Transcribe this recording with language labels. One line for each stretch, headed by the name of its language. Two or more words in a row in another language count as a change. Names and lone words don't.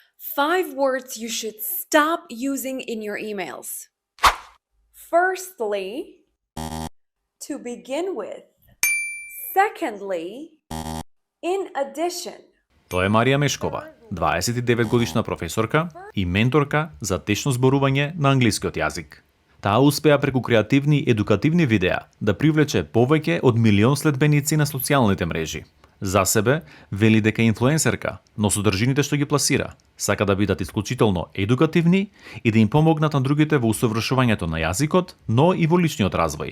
English: 5 words you should stop using in your emails. Firstly, to begin with. Secondly, in addition.
Macedonian: Тоа е Марија Мешкова, 29-годишна професорка и менторка за течно зборување на англискиот јазик. Таа успеа преку креативни едукативни видеа да привлече повеќе од 1 милион следбеници на социјалните мрежи. За себе вели дека е инфлуенсерка, но содржините што ги пласира сака да бидат исклучително едукативни и да им помогнат на другите во усовршувањето на јазикот, но и во личниот развој.